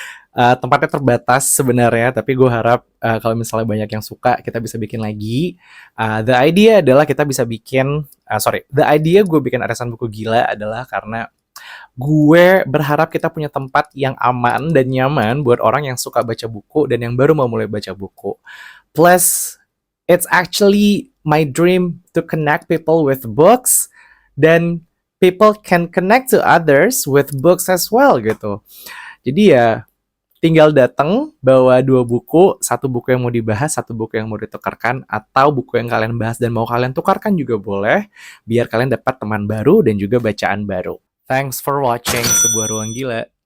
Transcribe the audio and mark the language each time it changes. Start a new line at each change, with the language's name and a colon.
Indonesian: Tempatnya terbatas sebenarnya, tapi gue harap kalau misalnya banyak yang suka, kita bisa bikin lagi.
English: The idea
Indonesian: adalah kita bisa bikin,
English: the idea
Indonesian: gue bikin Arisan Buku Gila adalah karena gue berharap kita punya tempat yang aman dan nyaman buat orang yang suka baca buku dan yang baru mau mulai baca buku.
English: Plus, it's actually my dream to connect people with books, dan people can connect to others with books as well gitu.
Indonesian: Jadi ya, tinggal datang bawa 2 buku, 1 buku yang mau dibahas, 1 buku yang mau ditukarkan, atau buku yang kalian bahas dan mau kalian tukarkan juga boleh, biar kalian dapat teman baru dan juga bacaan baru.
English: Thanks for watching
Indonesian: Sebuah Ruang Gila.